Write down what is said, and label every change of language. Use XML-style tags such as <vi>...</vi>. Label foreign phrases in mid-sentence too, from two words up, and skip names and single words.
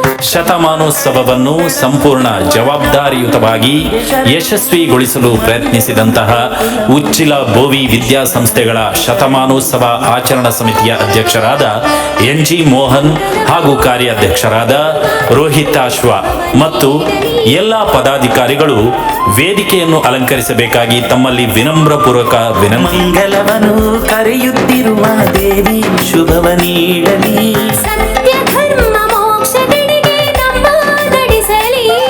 <kn>ಶತಮಾನೋತ್ಸವವನ್ನು ಸಂಪೂರ್ಣ ಜವಾಬ್ದಾರಿಯುತವಾಗಿ ಯಶಸ್ವಿಗೊಳಿಸಲು ಪ್ರಯತ್ನಿಸಿದಂತಹ ಉಚ್ಚಿಲ ಬೋವಿ ವಿದ್ಯಾಸಂಸ್ಥೆಗಳ ಶತಮಾನೋತ್ಸವ ಆಚರಣಾ ಸಮಿತಿಯ ಅಧ್ಯಕ್ಷರಾದ NG ಮೋಹನ್ ಹಾಗೂ ಕಾರ್ಯಾಧ್ಯಕ್ಷರಾದ ರೋಹಿತ್ ಆಶ್ವಾ ಮತ್ತು ಎಲ್ಲ ಪದಾಧಿಕಾರಿಗಳು ವೇದಿಕೆಯನ್ನು ಅಲಂಕರಿಸಬೇಕಾಗಿ ತಮ್ಮಲ್ಲಿ ವಿನಮ್ರಪೂರ್ವಕ ವಿನಂತಿ. ಮಂಗಲವನು ಕರೆಯುತ್ತಿರುವ ದೇವಿ ಶುಭವ ನೀಡಲಿ. ಸತ್ಯ ಧರ್ಮ ಮೋಕ್ಷಗಳಿಗೆ ನಮ್ಮ ನಡೆಸಲಿ.</kn>